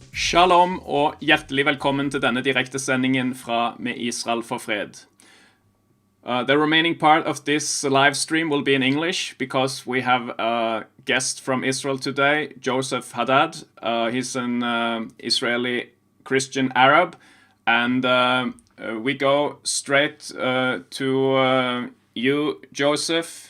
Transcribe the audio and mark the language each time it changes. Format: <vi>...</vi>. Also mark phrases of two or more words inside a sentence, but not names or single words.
<no>Shalom og hjertelig velkommen til denne direktesendingen fra Med Israel for fred.</no> <en>The remaining part of this live stream will be in English because we have a guest from Israel today, Yoseph Haddad. He's an Israeli Christian Arab, and we go straight to you, Joseph.</en>